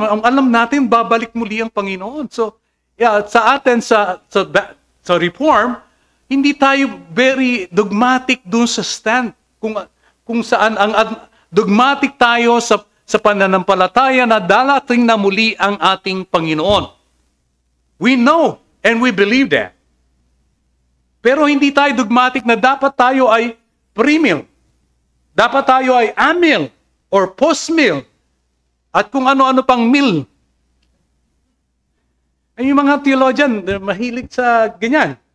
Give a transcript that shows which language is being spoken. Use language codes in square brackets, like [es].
[tl] Ang alam natin, babalik muli ang Panginoon. So, sa atin, sa Reform, hindi tayo very dogmatic dun sa stand. Kung saan dogmatic tayo sa pananampalataya na darating na muli ang ating Panginoon. [en] We know and we believe that. [tl] Pero hindi tayo dogmatic na dapat tayo ay pre-meal. Dapat tayo ay amil or post-meal. At kung ano-ano pang meal. Yung mga theologian, mahilig sa ganyan.